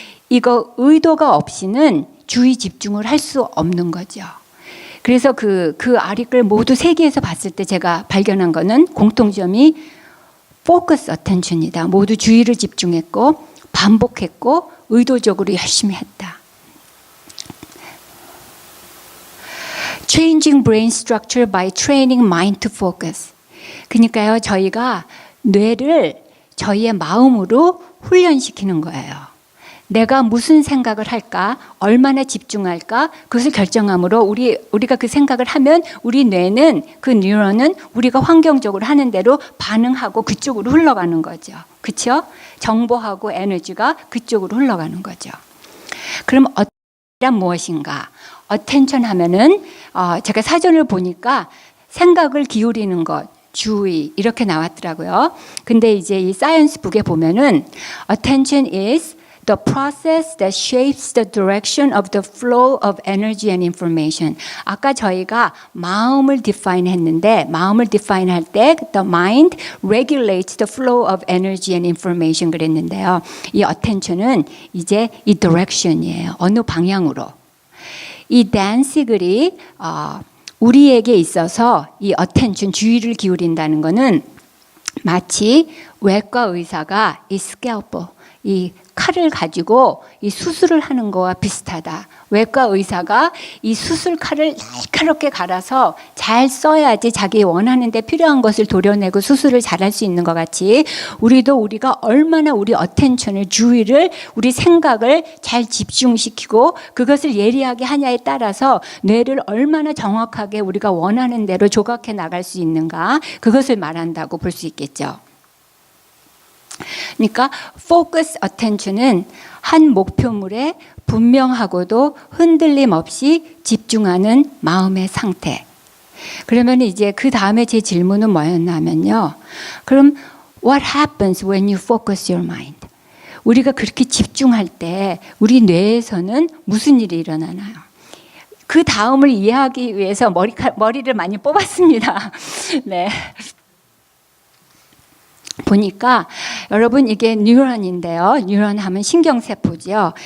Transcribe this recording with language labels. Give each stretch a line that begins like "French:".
Korean: 이거 의도가 없이는 주의 집중을 할 수 없는 거죠. 그래서 그 아리클 모두 세 개에서 봤을 때 제가 발견한 거는 공통점이 focus attention이다. 모두 주의를 집중했고 반복했고 의도적으로 열심히 했다.
English: Changing brain structure by training mind to focus.
Korean: 그러니까요, 저희가 뇌를 저희의 마음으로 훈련시키는 거예요. 내가 무슨 생각을 할까, 얼마나 집중할까, 그것을 결정함으로 우리가 그 생각을 하면 우리 뇌는, 그 뉴런은 우리가 환경적으로 하는 대로 반응하고 그쪽으로 흘러가는 거죠. 그렇죠? 정보하고 에너지가 그쪽으로 흘러가는 거죠. 그럼 어떤 무엇인가? attention 하면은 제가 사전을 보니까 생각을 기울이는 것, 주의 이렇게 나왔더라고요. 근데 이제 이 사이언스 북에 보면은
English: attention is the process that shapes the direction of the flow of energy and information.
Korean: 아까 저희가 마음을 define 했는데 마음을 define 할 때
English: the mind regulates the flow of energy and information
Korean: 그랬는데요. 이 attention은 이제 이 direction이에요. 어느 방향으로. 이 댄 시글이 우리에게 있어서 이 attention, 주의를 기울인다는 것은 마치 외과 의사가 이 scalpel, 이 칼을 가지고 이 수술을 하는 거와 비슷하다. 외과 의사가 이 수술 칼을 날카롭게 갈아서 잘 써야지 자기 원하는 데 필요한 것을 도려내고 수술을 잘할 수 있는 것 같이 우리가 얼마나 우리 어텐션을 주의를 우리 생각을 잘 집중시키고 그것을 예리하게 하냐에 따라서 뇌를 얼마나 정확하게 우리가 원하는 대로 조각해 나갈 수 있는가 그것을 말한다고 볼 수 있겠죠. 그러니까 focus attention은 한 목표물에 분명하고도 흔들림 없이 집중하는 마음의 상태. 그러면 이제 그 다음에 제 질문은 뭐였냐면요. 그럼
English: what happens when you focus your mind?
Korean: 우리가 그렇게 집중할 때 우리 뇌에서는 무슨 일이 일어나나요? 그 다음을 이해하기 위해서 머리를 많이 뽑았습니다. 네. 보니까 여러분 이게 뉴런인데요. 뉴런 하면 신경세포죠.